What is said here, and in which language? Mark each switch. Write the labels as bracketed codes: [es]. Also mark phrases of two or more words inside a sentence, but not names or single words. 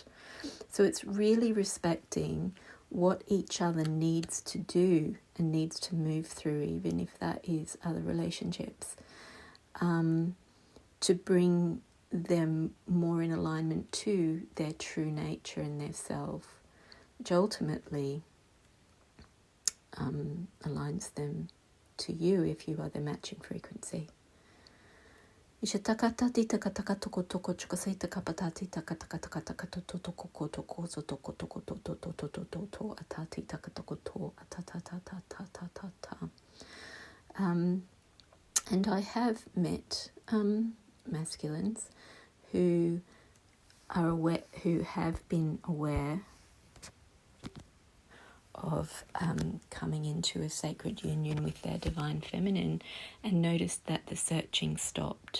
[en] So it's really respecting what each other needs to do and needs to move through, even if that is other relationships, to bring them more in alignment to their true nature and their self, which ultimately aligns them to you if you are the matching frequency. Ishatakatati takataka toko toko chukasai takapatati takataka toko toko toko so toko toko toko toko toko atati takatoko to atata. And I have met masculines who are aware, who have been aware of coming into a sacred union with their divine feminine and noticed that the searching stopped.